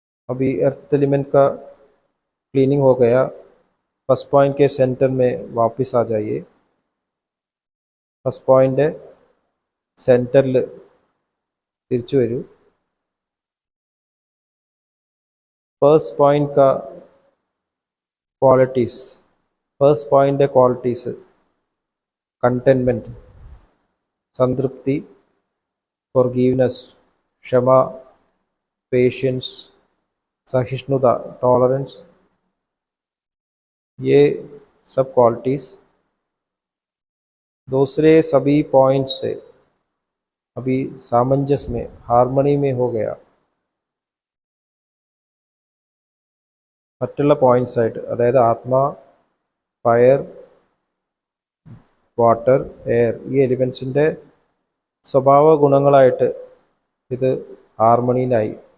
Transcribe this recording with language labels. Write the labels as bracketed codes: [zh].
[hi] अभी earth element का cleaning हो गया। फर्स्ट पॉइंट के सेंटर में वापस आ जाइए। [ml] फर्स्ट पॉइंट സെൻറ്ററിൽ തിരിച്ചു വരൂ। [hi] फर्स्ट पॉइंट का qualities, first point qualities containment, संतृप्ति, फॉरगिवनेस, क्षमा, पेशेंस, सहिष्णुता, टॉलरेंस, ये सब क्वालिटीज़ दूसरे सभी पॉइंट्स से अभी सामंजस्य में, हार्मनी में हो गया। [ml] മറ്റുള്ള പോയിന്റ്സ് ആയിട്ട്, അതായത് ആത്മ, ഫയർ, വാട്ടർ, എയർ, ഈ എലിമെൻസിൻ്റെ സ്വഭാവ ഗുണങ്ങളായിട്ട് ഇത് ഹാർമണിയിലായി।